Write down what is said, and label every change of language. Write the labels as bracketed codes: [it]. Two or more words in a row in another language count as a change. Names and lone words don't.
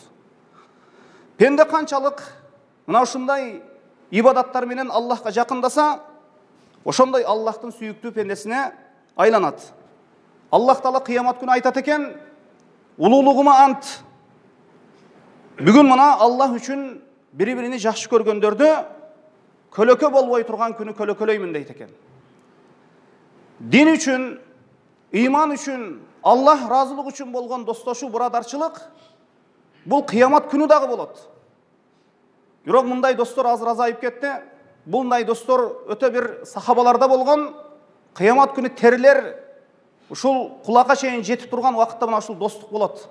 [ky] Пенде канчалык мына ушундай ибадаттар менен Аллахка жакындаса, ошондой Аллахтын сүйүктүү пендесине айланат. Аллах Таала кыямат күнү айтат экен: "Улуулугума ант. Бүгүн мына Аллах үшін бири-бирини жакшы көргөндөрдү көлөкө болбой турган күнү көлөкөлөймүн" дейт экен. Дин үшін, иман үшін, Allah разылыгы үшін болгон достошуу, бурадарчылык бул кыямат күнү дагы болот. Бирок мындай достор азыр азайып кетти. Мындай достор өтө бир сахабаларда болгон. Кыямат күнү терилер ушул кулакка чейин жетип турган убакытта мына ушул достук болот.